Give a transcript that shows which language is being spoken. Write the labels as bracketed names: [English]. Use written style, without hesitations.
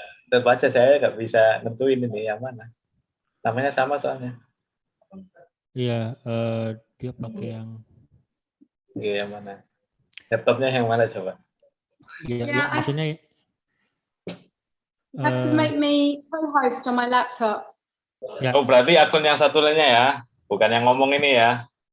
[Indonesian] Terbaca saya nggak bisa nentuin ini yang mana. Namanya sama soalnya. Iya, dia pakai yang Oke, yang mana? Laptopnya yang mana coba? ya, maksudnya [English] You have to make me co-host on my laptop. [Indonesian] ya. Oh, berarti akun yang satu lainnya ya, bukan yang ngomong ini ya.